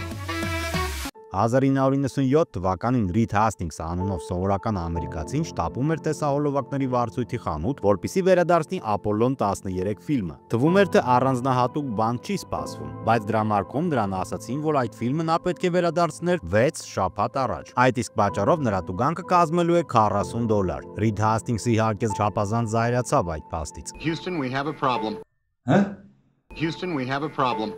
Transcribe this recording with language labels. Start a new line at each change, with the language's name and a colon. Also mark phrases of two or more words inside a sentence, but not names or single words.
Armenian: 1997 թվականին Ռիդ Հաստինգս անունով սովորական ամերիկացին շտապում էր տեսահոլովակների վարձույթի խանութ, որպեսզի վերադարձնի Ապոլլոն 13 ֆիլմը։ Թվում էր, թե առանձնահատուկ բան չի սպասվում, բայց դրամարկում նրան ասացին, որ այդ ֆիլմը նա պետք է վերադարձներ 6 շաբաթ առաջ։ Այդ իսկ պատճառով նրա տուգանքը կազմելու է $40։ Ռիդ Հաստինգսը իհարկե չափազանց զայրացավ այդ փաստից։
English: Houston, we have a problem. Houston, we have a problem.